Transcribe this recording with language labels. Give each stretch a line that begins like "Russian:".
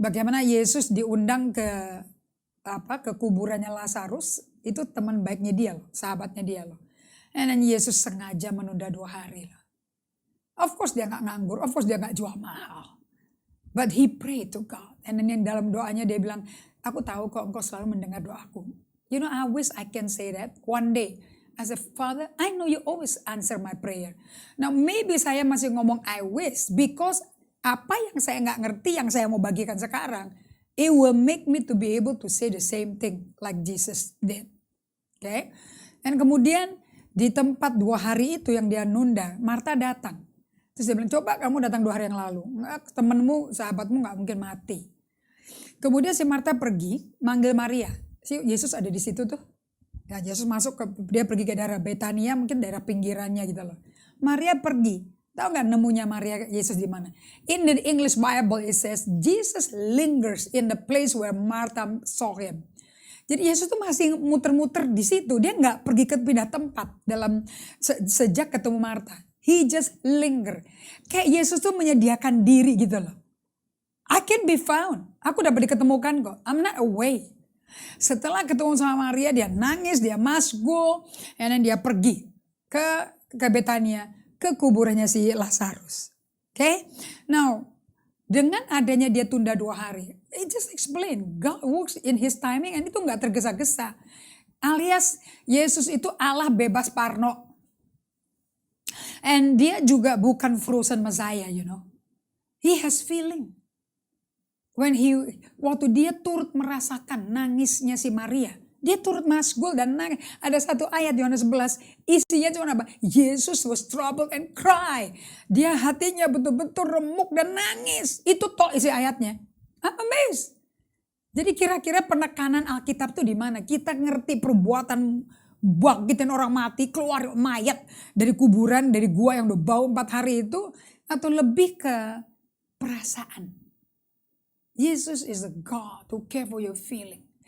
Indonesian: Bagaimana Yesus diundang ke kuburannya Lazarus, itu teman baiknya dia loh, sahabatnya dia loh. Dan Yesus sengaja menunda 2 hari loh.
English: Of course
Indonesian: dia gak nganggur,
English: of course
Indonesian: dia gak jual mahal.
English: But he prayed to God. And then
Indonesian: dalam doanya dia bilang, aku tahu kok engkau selalu mendengar doaku.
English: You know, I wish I can say that one day. As a father, I know you always answer my prayer. Now maybe
Indonesian: saya masih ngomong
English: I wish. Because
Indonesian: apa yang saya gak ngerti, yang saya mau bagikan sekarang,
English: it will make me to be able to say the same thing like Jesus did. Okay?
Indonesian: And kemudian di tempat 2 hari itu yang dia nunda, Marta datang. Terus dia bilang, coba kamu datang 2 hari yang lalu. Temenmu, sahabatmu gak mungkin mati. Kemudian si Marta pergi, manggil Maria. Si Yesus ada di situ tuh. Ya, Yesus masuk, dia pergi ke daerah Betania, mungkin daerah pinggirannya gitu loh. Maria pergi. Tahu gak nemunya Maria Yesus di mana?
English: In the English Bible it says, Jesus lingers in the place where Martha saw him.
Indonesian: Jadi Yesus tuh masih muter-muter di situ. Dia gak pergi ke pindah tempat dalam sejak ketemu Marta.
English: He just linger.
Indonesian: Kayak Yesus tuh menyediakan diri gitu loh.
English: I can be found.
Indonesian: Aku dapat diketemukan kok.
English: I'm not away.
Indonesian: Setelah ketemu sama Maria, dia nangis, dia
English: must go.
Indonesian: And then dia pergi ke Betania, ke kuburannya si Lazarus. Okay? Now, dengan adanya dia tunda 2 hari.
English: It just explain. God works in his timing and
Indonesian: itu gak tergesa-gesa. Alias Yesus itu Allah bebas parno. And dia juga bukan frozen Messiah,
English: you know. He has feeling.
Indonesian: Waktu dia turut merasakan nangisnya si Maria. Dia turut masgul dan nangis. Ada satu ayat Yohanes 11. Isinya cuma apa?
English: Jesus was troubled and cry.
Indonesian: Dia hatinya betul-betul remuk dan nangis. Itu toh isi ayatnya.
English: I'm amazed.
Indonesian: Jadi kira-kira penekanan Alkitab tuh di mana? Kita ngerti perbuatan bangkitin orang mati, keluar mayat dari kuburan, dari gua yang udah bau 4 hari itu, atau lebih ke perasaan.
English: Jesus is a God who care for your feeling.